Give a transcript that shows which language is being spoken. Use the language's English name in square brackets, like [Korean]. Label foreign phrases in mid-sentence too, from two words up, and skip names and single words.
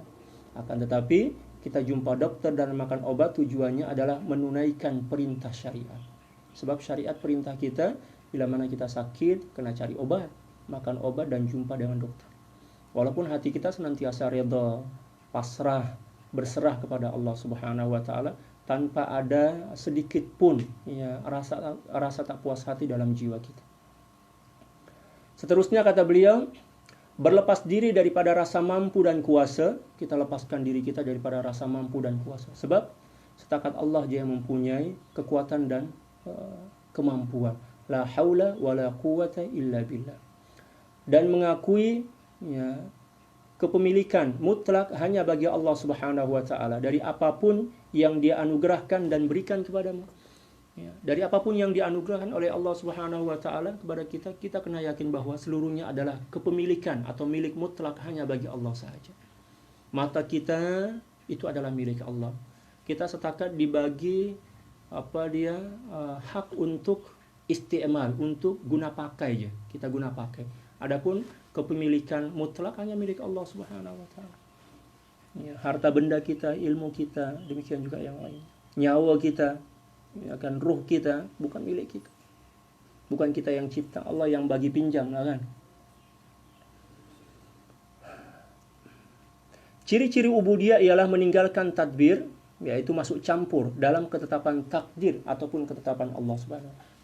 [Malay] Akan tetapi kita jumpa dokter dan makan obat tujuannya adalah menunaikan perintah syariat. Sebab syariat perintah kita bila mana kita sakit kena cari obat, makan obat dan jumpa dengan dokter. Walaupun hati kita senantiasa redha, pasrah, berserah kepada Allah [Arabic] Subhanahu wa taala [Malay] tanpa ada sedikit pun rasa tak puas hati dalam jiwa kita. Seterusnya kata beliau, berlepas diri daripada rasa mampu dan kuasa, kita lepaskan diri kita daripada rasa mampu dan kuasa. Sebab setakat Allah Dia yang mempunyai kekuatan dan kemampuan. [Arabic] La haula wala quwata illa billah. [Malay] Dan mengakui kepemilikan mutlak hanya bagi Allah [Arabic] Subhanahu wa taala [Malay] dari apapun yang Dia anugerahkan dan berikan kepadamu. Dari apapun yang dianugerahkan oleh Allah [Arabic] Subhanahu wa taala [Malay] kepada kita, kita kena yakin bahwa seluruhnya adalah kepemilikan atau milik mutlak hanya bagi Allah sahaja. Mata kita itu adalah milik Allah. Kita setakat dibagi hak untuk isti'mal, untuk guna pakai aja. Kita guna pakai. Adapun kepemilikan mutlak hanya milik Allah [Arabic] Subhanahu wa taala. [Malay] Harta benda kita, ilmu kita, demikian juga yang lain. Nyawa kita, ruh kita bukan milik kita. Bukan kita yang cipta, Allah yang bagi pinjam, kan? Ciri-ciri ubudiyah ialah meninggalkan tadbir, yaitu masuk campur dalam ketetapan takdir ataupun ketetapan Allah [Arabic] Subhanahu wa taala.